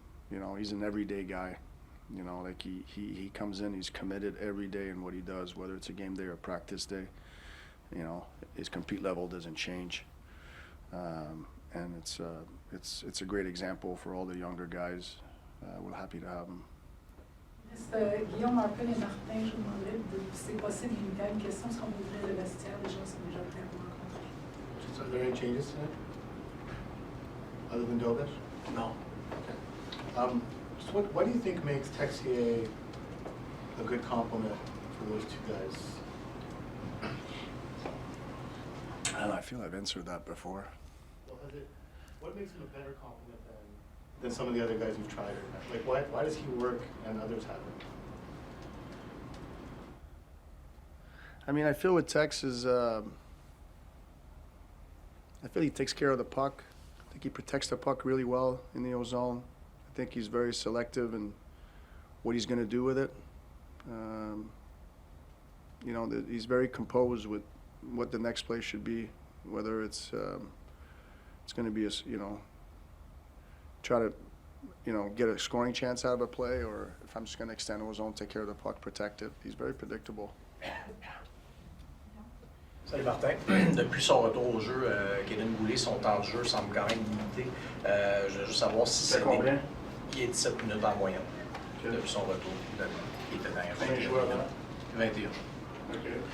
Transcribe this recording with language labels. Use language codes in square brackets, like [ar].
[en] You know, he's an everyday guy. You know, like he comes in, he's committed every day in what he does, whether it's a game day or a practice day. You know, his compete level doesn't change, and it's a great example for all the younger guys. We're happy to have him. [fr] Guillaume Marpin et Martin, je vous demandais si c'est possible limiter à une question, est-ce qu'on ouvrait le vestiaire, les gens sont déjà prêts à vous rencontrer. [en] Are there any changes tonight? Other than Dobish? No. Okay. So what do you think makes Texier a good complement for those two guys? I don't know, I feel I've answered that before. Well, what makes him a better complement than some of the other guys you've tried? Like, why does he work and others haven't? I mean, I feel with Tex is, I feel he takes care of the puck. I think he protects the puck really well in the O-zone. I think he's very selective in what he's going to do with it. You know, he's very composed with what the next play should be, whether it's going to be a, you know, try to, you know, get a scoring chance out of a play, or if I'm just going to extend the zone, take care of the puck, protect it. He's very predictable. [fr] Salut Martin. Depuis son retour au jeu, Kevin Goulet, son temps de jeu semble quand même limité. Je veux juste savoir si c'est combien? Il est 17 minutes en moyenne depuis son retour. Il était dans 21 minutes. 21. [en] Okay.